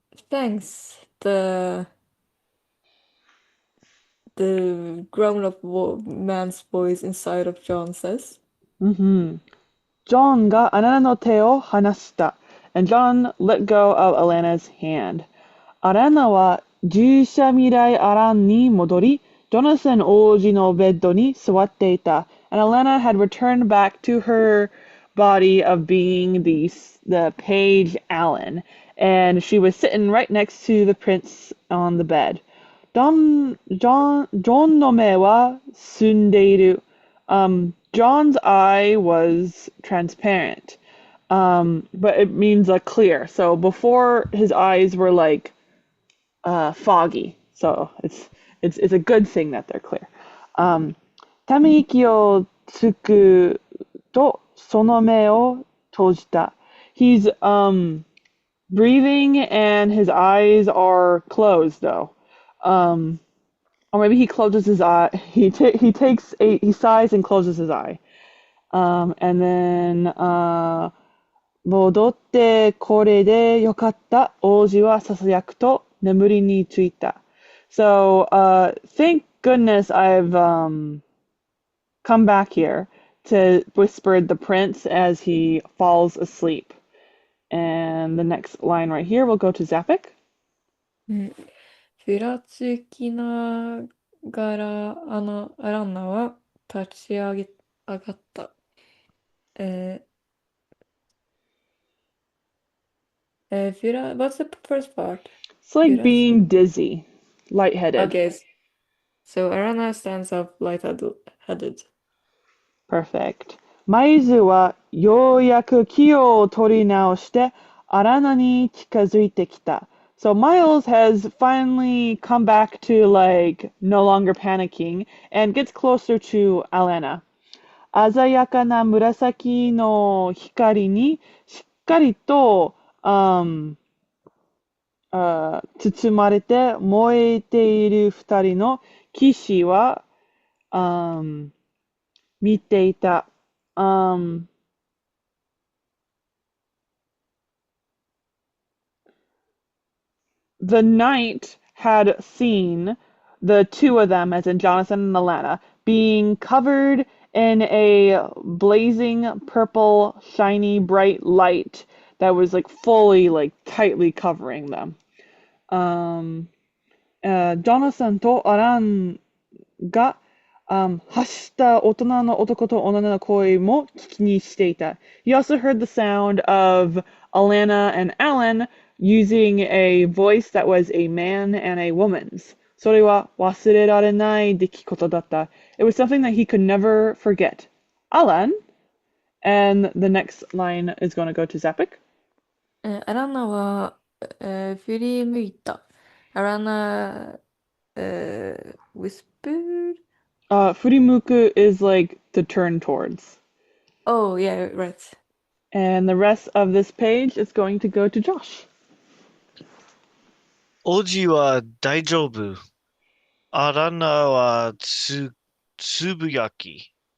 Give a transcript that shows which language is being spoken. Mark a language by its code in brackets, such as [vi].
[en] Thanks, the grown-up man's voice inside of John says. [ja] ジョンがアナナの手を離した。 [en] And John let go of Alana's hand. [ja] アラナは従者未来アランに戻り、ジョナサン王子のベッドに座っていた。 [en] And Alanna had returned back to her body of being the page Alan. And she was sitting right next to the prince on the bed. [ja] ジョンの目は澄んでいる。 [en] John's eye was transparent, but it means like clear. So before his eyes were like foggy. So it's a good thing that they're clear. [ja] ため息をつくとその目を閉じた. [en] He's breathing and his eyes are closed though. Or maybe he closes his eye. He sighs and closes his eye. And then [ja] 戻ってこれでよかった。王子はささやくと眠りについた. [en] So thank goodness I've come back here to whispered the prince as he falls asleep. And the next line right here will go to Zapik. [ja] うん。ふらつきながら、アランナは上がった。 [en] えwhat's the first part? It's like [ja] ふらつ [en] being dizzy, lightheaded. Okay, so Alanna stands up lightheaded. Perfect. [ja] マイズはようやく気を取り直してアラナに近づいてきた. [en] So Miles has finally come back to like no longer panicking and gets closer to Alanna. [ja] 鮮やかな紫の光にしっかりと、包まれて燃えている二人の騎士は、見ていた。 [en] The knight had seen the two of them, as in Jonathan and Alanna, being covered in a blazing purple, shiny, bright light that was like fully, like tightly covering them. [ja] ジョナサンとアランが、発した大人の男と女の声も聞きにしていた。 [en] He also heard the sound of Alanna and Alan using a voice that was a man and a woman's. [ja] それは忘れられない出来事だった。 [en] It was something that he could never forget. Alan, and the next line is going to go to Zapik. [ja] アランナは、振り向いた。アランナ、whispered? [en] Furimuku is like to turn towards. Oh, yeah, right. And the rest of this page is going to go to Josh. [ja] 王子は大丈夫。アランナはつぶやき。